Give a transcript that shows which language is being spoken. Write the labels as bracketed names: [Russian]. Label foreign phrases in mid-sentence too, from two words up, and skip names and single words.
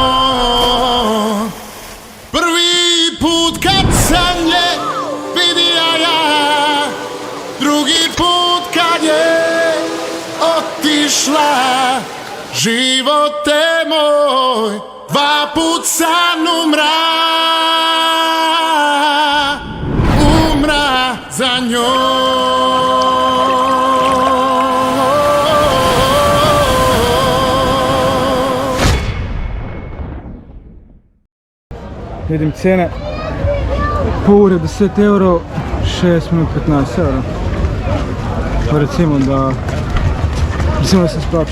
[Croatian] Prvi put kad sam je vidio ja, drugi put kad je otišla. Živote moj, dva put sam umra za njoj. [Slovenian] Vidim cene, pol ure 10 €, 6 minut 15 €. Pa recimo da se splača.